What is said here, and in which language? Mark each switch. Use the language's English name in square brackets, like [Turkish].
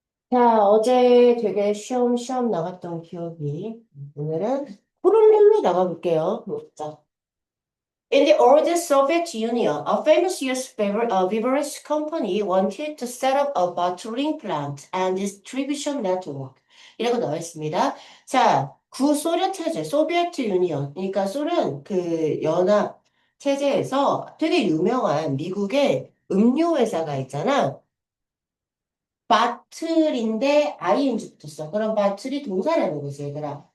[Korean] 자, 어제 되게 쉬엄쉬엄 나갔던 기억이, 오늘은 푸른별로 나가볼게요. [English] 자, In the old Soviet Union, a famous U.S. beverage company wanted to set up a bottling plant and distribution network. [Korean] 이라고 나와 있습니다. 자, 구소련 체제, 소비에트 유니언, 그러니까 소련 그 연합 체제에서 되게 유명한 미국의 음료 회사가 있잖아. 바틀인데 ing 붙었어. 그럼 바틀이 동사라는 거지, 얘들아.